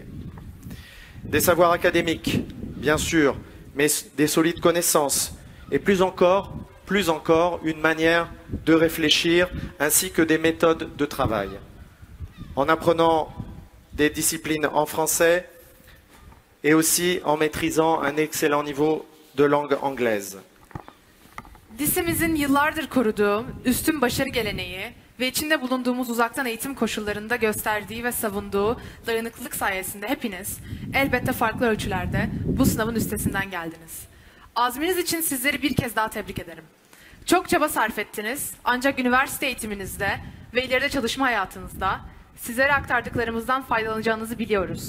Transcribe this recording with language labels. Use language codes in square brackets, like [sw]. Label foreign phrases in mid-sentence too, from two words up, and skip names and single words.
[fr] Des savoirs académiques, bien sûr, mais des solides connaissances, et plus encore, une manière de réfléchir, ainsi que des méthodes de travail. En apprenant des disciplines en français, et aussi en maîtrisant un excellent niveau de langue anglaise. [tr] Lisemizin yıllardır koruduğu üstün başarı geleneği ve içinde bulunduğumuz uzaktan eğitim koşullarında gösterdiği ve savunduğu dayanıklılık sayesinde hepiniz elbette farklı ölçülerde bu sınavın üstesinden geldiniz. Azminiz için sizleri bir kez daha tebrik ederim. Çok çaba sarf ettiniz ancak üniversite eğitiminizde ve ileride çalışma hayatınızda sizlere aktardıklarımızdan faydalanacağınızı biliyoruz.